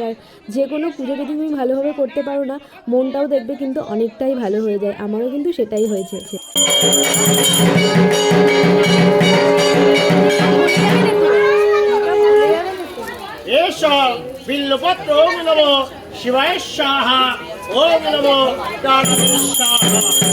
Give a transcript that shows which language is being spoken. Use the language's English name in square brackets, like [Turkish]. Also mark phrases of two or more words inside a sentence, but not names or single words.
[Bangla] আর যে কোনো পুজো যদি তুমি ভালোভাবে করতে পারো না, মনটাও দেখবে কিন্তু অনেকটাই ভালো হয়ে যায়। আমারও কিন্তু সেটাই হয়েছে। এসো বিল্লপত্র [Sanskrit] ওম নমো শিবায় স্বাহা ওম নমো কালী স্বাহা।